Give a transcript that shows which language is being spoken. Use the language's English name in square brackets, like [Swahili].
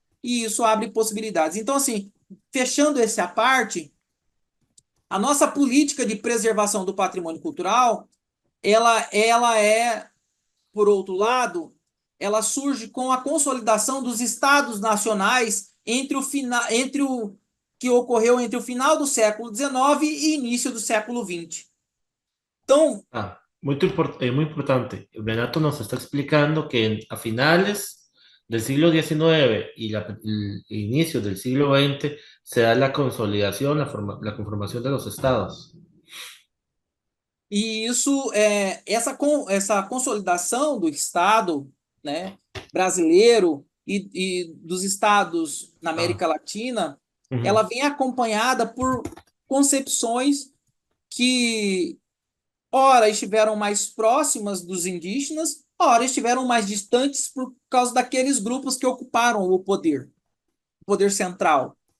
[Portuguese] E isso abre possibilidades. Então, assim, fechando essa parte, a nossa política de preservação do patrimônio cultural, ela é, por outro lado, ela surge com a consolidação dos estados nacionais entre o que ocorreu entre o final do século XIX e início do século XX. Então, [Spanish] Muy importante. Renato nos está explicando que a finales del siglo XIX y el inicio del siglo XX se da la consolidación, la conformación de los estados. [Portuguese] e isso essa consolidação do Estado, né, brasileiro e dos estados na América Latina, ela vem acompanhada por concepções que ora estiveram mais próximas dos indígenas, ora estiveram mais distantes por causa daqueles grupos que ocuparam o poder central.